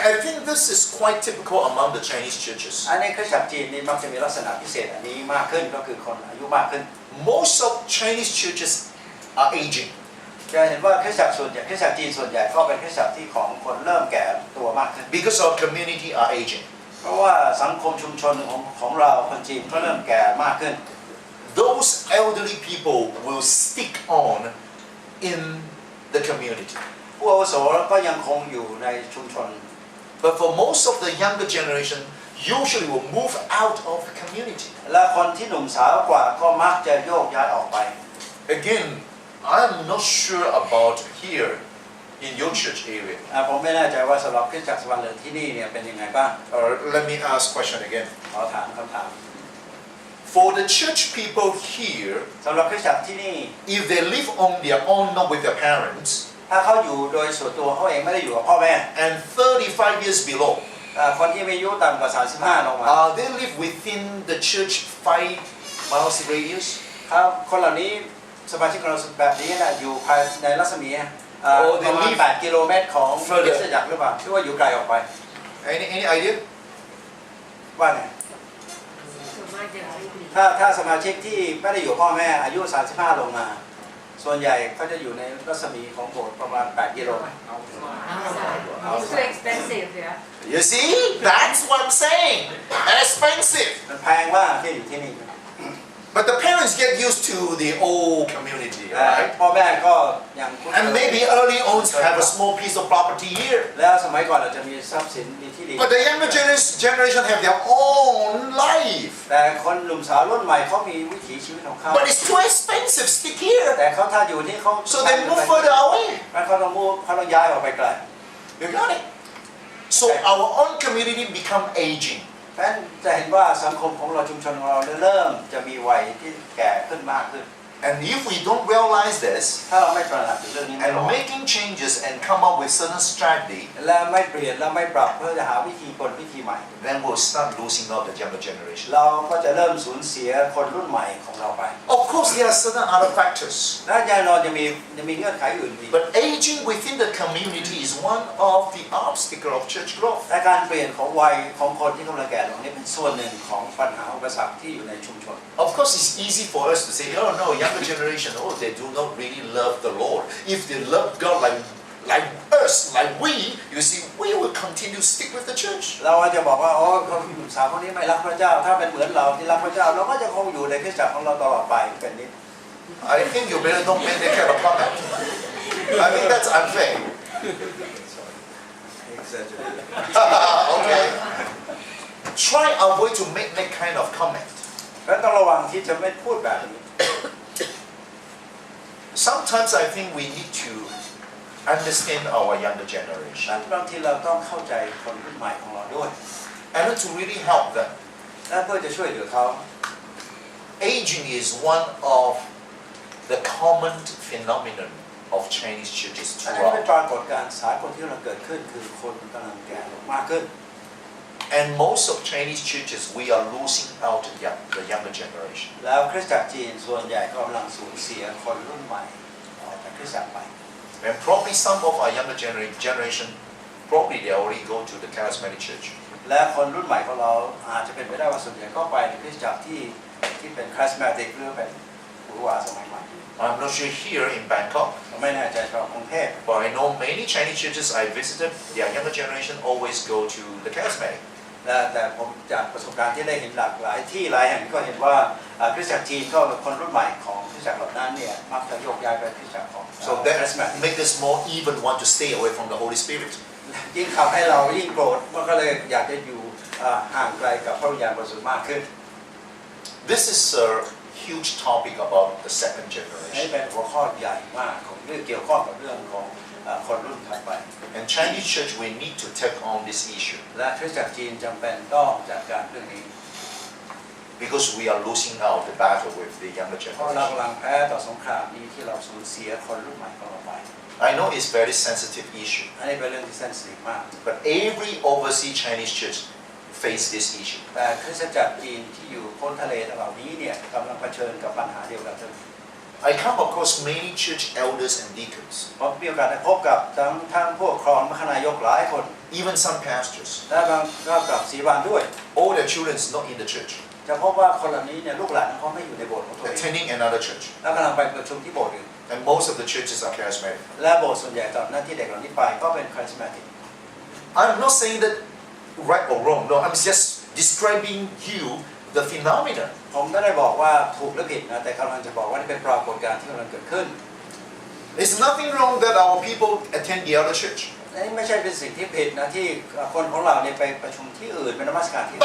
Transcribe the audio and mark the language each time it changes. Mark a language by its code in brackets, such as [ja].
[en] I think this is quite typical among the Chinese churches. [th] อันนี้คริสตจักรจีนนี่มักจะมีลักษณะพิเศษอันนี้มากขึ้นก็คือคนอายุมากขึ้น [en] Most of Chinese churches are aging. [th] จะเห็นว่าคริสตจักรส่วนใหญ่คริสตจักรจีนส่วนใหญ่ก็เป็นคริสตจักรที่ของคนเริ่มแก่ตัวมากขึ้น [en] Because our community are aging. [th] เพราะว่าสังคมชุมชนของเราคนจีนก็เริ่มแก่มากขึ้น [en] Those elderly people will stick on in the community. [th] ผู้อาวุโสก็ยังคงอยู่ในชุมชน [en] But for most of the younger generation, usually will move out of the community. [th] และคนที่หนุ่มสาวกว่าก็มักจะโยกย้ายออกไป [en] Again, I'm not sure about here in your church area. [th] ผมไม่แน่ใจว่าสำหรับคริสตจักรสวรรค์เหลือที่นี่เนี่ยเป็นยังไงบ้าง [en] Let me ask question again. [th] ขอถามคำถาม [en] For the church people here, [th] สำหรับคริสตจักรที่นี่ [en] if they live on their own, not with their parents, [th] ถ้าเขาอยู่โดยส่วนตัวเขาเองไม่ได้อยู่กับพ่อแม่ [en] and 35 years below, [th] คนที่มีอายุต่ำกว่า35ลงมา [en] They live within the church 5 miles radius. [th] ครับคนเหล่านี้สมาชิกของเราแบบนี้นะอยู่ภายในรัศมีประมาณ8 กิโลเมตรของคริสตจักรหรือเปล่าหรือว่าอยู่ไกลออกไป [en] Any idea? [th] ว่าไง ส่วนมากจะไม่ดี ถ้าสมาชิกที่ไม่ได้อยู่พ่อแม่อายุ35ลงมาส่วนใหญ่เขาจะอยู่ในรัศมีของโบสถ์ประมาณ8 กิโลเมตร [en] It's too expensive yeah You see? That's what I'm saying. And expensive. [th] มันแพงมากที่อยู่ที่นี่ [en] But the parents get used to the old community, right? [th] พ่อแม่ก็ยัง [en] And maybe early on have a small piece of property here. [th] แล้วสมัยก่อนเราจะมีทรัพย์สินมีที่ดิน [en] But the younger generation have their own life. [th] แต่คนหนุ่มสาวรุ่นใหม่เขามีวิถีชีวิตของเขา [en] But it's too expensive. Stick here. [th] แต่เขาถ้าอยู่ที่เขา [en] So they move further away. [th] แล้วเขาต้องย้ายออกไปไกล [en] You got it? So our own community become aging. [th] เพราะฉะนั้นจะเห็นว่าสังคมของเราชุมชนของเราเริ่มจะมีวัยที่แก่ขึ้นมากขึ้น [en] And if we don't realize this [th] ถ้าเราไม่ตระหนักถึงเรื่องนี้ไม่ [en] and [th] ระวัง [en] making changes and come up with certain strategy, [th] และไม่เปลี่ยนและไม่ปรับเพื่อจะหาวิธีวิธีใหม่ [en] then we'll start losing out the younger generation. [th] เราก็จะเริ่มสูญเสียคนรุ่นใหม่ของเราไป [en] Of course, there are certain other factors. [th] และแน่นอนจะมีเงื่อนไขอื่นอีก [en] But aging within the community is one of the obstacles of church growth. [th] และการเปลี่ยนของวัยของคนที่กำลังแก่ลงนี่เป็นส่วนหนึ่งของปัญหาอุปสรรคที่อยู่ในชุมชน [en] Of course, it's easy for us to say, oh no, younger generation, oh, they do not really love the Lord. If they love God like us, like we, you see, we will continue to stick with the church. [th] เราจะบอกว่าอ๋อคนหนุ่มสาวคนนี้ไม่รักพระเจ้าถ้าเป็นเหมือนเราที่รักพระเจ้าเราก็จะคงอยู่ในคริสตจักรของเราตลอดไปเป็นนิด [en] I think you better don't make that kind of comment. I think that's unfair. Okay. Try avoid to make that kind of comment. [th] แล้วต้องระวังที่จะไม่พูดแบบนี้ [en] Sometimes I think we need to understand our younger [th] ฉะ [en] generation [th] นั้นบางทีเราต้องเข้าใจคนรุ่นใหม่ของเราด้วย [en] and to really help them. [th] และเพื่อจะช่วยเหลือเขา [en] Aging is one of the common phenomenon of Chinese churches [th] อันนี้เป็น [en] throughout. [th] ปรากฏการณ์สากลที่เราเกิดขึ้นคือคนกำลังแก่ลงมากขึ้น [en] And most of Chinese churches, we are losing out the younger generation. [th] แล้วคริสตจักรจีนส่วนใหญ่ก็กำลังสูญเสียคนรุ่นใหม่ออกจากคริสตจักรไป [en] And probably some of our younger generation, probably they already go to the charismatic church. [th] และคนรุ่นใหม่ของเราอาจจะเป็นไปได้ว่าส่วนใหญ่ก็ไปในคริสตจักรที่เป็นคริสต์มาติกหรือเป็นหรูหราสมัยใหม่ [en] I'm not sure here in Bangkok, [th] ไม่แน่ใจชาวกรุงเทพ [en] but I know many Chinese churches I visited, their younger generation always go to the charismatic. [th] แต่ผมจากประสบการณ์ที่ได้เห็นหลากหลายที่หลายแห่งก็เห็นว่าคริสตจักรจีนก็คนรุ่นใหม่ของคริสตจักรเหล่านั้นเนี่ยมักจะโยกย้ายไปคริสตจักรของ [en] So [th] คริสต์มาติ [en] that makes us more even want to stay away from the Holy Spirit. [th] ยิ่งทำให้เรายิ่งโกรธมันก็เลยอยากจะอยู่ห่างไกลกับพระวิญญาณบริสุทธิ์มากขึ้น [en] This is a huge topic about the second [th] นี่ [en] generation. [th] เป็นหัวข้อใหญ่มากของเรื่องเกี่ยวข้องกับเรื่องของคนรุ่นถัดไป [en] And Chinese church, we need to take on this issue [th] และคริสตจักรจีนจำเป็นต้องจัดการเรื่องนี้ [en] because we are losing out the battle with the younger [th] เพราะเรา [en] generation. [th] กำลังแพ้ต่อสงครามนี้ที่เราสูญเสียคนรุ่นใหม่ของเราไป [en] I know it's a very sensitive issue, [th] อันนี้เป็นเรื่องที่เซนซิทีฟมาก [en] but every overseas Chinese church face this issue. [th] แต่คริสตจักรจีนที่อยู่พ้นทะเลเหล่านี้เนี่ยกำลังเผชิญกับปัญหาเดียวกันทั้ง [en] I come across many church elders and deacons, [th] ผมมีโอกาสได้พบกับทั้งพวกครองมคณายกหลายคน [en] even some pastors. [th] และบางก็กับศรีบานด้วย [en] All their children is not in the church, [th] จะพบว่าคนเหล่านี้เนี่ยลูกหลานของเขาไม่อยู่ในโบสถ์ของตัวเอง [en] attending another church. [th] และกำลังไปประชุมที่โบสถ์อื่น [en] And most of the churches are charismatic. [th] และโบสถ์ส่วนใหญ่ตอนหน้าที่เด็กเหล่านี้ไปก็เป็นคาริสมาติก [en] I'm not saying that right or wrong. No, I'm just describing you the phenomenon. [th] ผมไม่ได้บอกว่าถูกหรือผิดนะแต่กำลังจะบอกว่านี่เป็นปรากฏการณ์ที่กำลังเกิดขึ้น [en] There's nothing wrong that our people attend the other church. [th] นี่ไม่ใช่เป็นสิ่งที่ผิดนะที่คนของเราเนี่ยไปประชุมที่อื่นเป็นนมัสการที่อื่น